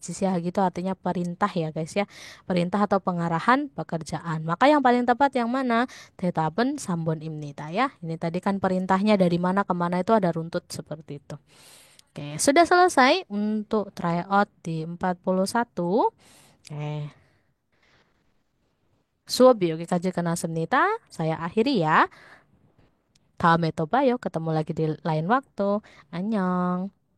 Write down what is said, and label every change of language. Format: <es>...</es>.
<id>지시하기 itu artinya perintah ya guys ya. Perintah atau pengarahan pekerjaan. Maka yang paling tepat yang mana?</id> <ko>대답은 3번입니다 ya.</ko> <id>Ini tadi kan perintahnya dari mana ke mana itu ada runtut seperti itu. Oke, sudah selesai untuk tryout di 41. Oke.</id> <ko>수업이 여기까지 끝났습니다.</ko> <id>saya akhiri ya.</id> <ko>다음에 또 봐요.</ko> <id>ketemu lagi di lain waktu.</id> <ko>안녕.</ko>